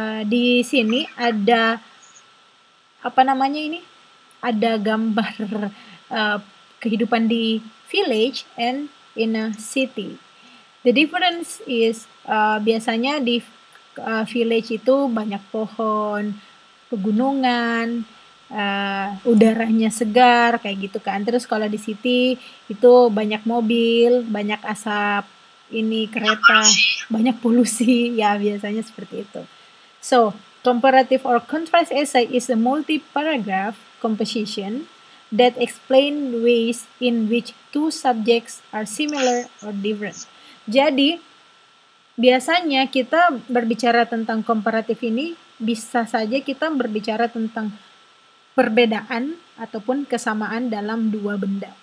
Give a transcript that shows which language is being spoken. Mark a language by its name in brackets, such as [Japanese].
[Indonesian] Di sini ada apa namanya ini? Ada gambar kehidupan di village [English] and in a city. The difference is [Indonesian] biasanya di village itu banyak pohon, pegunungan, udaranya segar kayak gitu kan. Terus kalau di city itu banyak mobil, banyak asap ini kereta, banyak polusi, ya biasanya seperti itu. [English] So, comparative or contrast essay is a multi-paragraph composition that explain ways in which two subjects are similar or different. [Indonesian] Jadi, biasanya kita berbicara tentang komparatif ini, bisa saja kita berbicara tentang perbedaan ataupun kesamaan dalam dua benda.